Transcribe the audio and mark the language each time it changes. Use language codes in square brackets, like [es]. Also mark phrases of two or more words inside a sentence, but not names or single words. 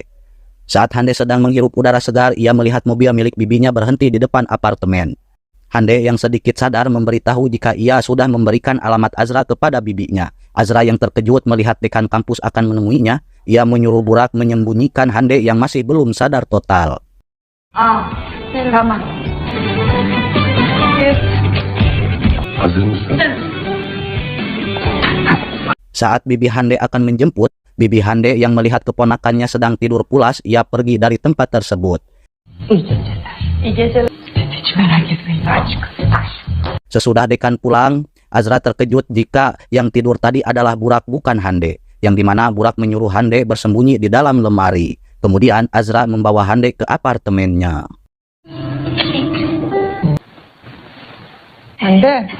[id] Saat Hande sedang menghirup udara segar, ia melihat mobil milik bibinya berhenti di depan apartemen. Hande yang sedikit sadar memberitahu jika ia sudah memberikan alamat Azra kepada bibinya. Azra yang terkejut melihat dekan kampus akan menemuinya, ia menyuruh Burak menyembunyikan Hande yang masih belum sadar total. [tr] Tamam. Hazır mısın? [id] Saat bibi Hande akan menjemput, bibi Hande yang melihat keponakannya sedang tidur pulas, ia pergi dari tempat tersebut. [tr] İyi geceler. Hiç merak etmeyin. Açık. [id] Sesudah dekan pulang, Azra terkejut jika yang tidur tadi adalah Burak bukan Hande, yang dimana Burak menyuruh Hande bersembunyi di dalam lemari. Kemudian Azra membawa Hande ke apartemennya. Hande.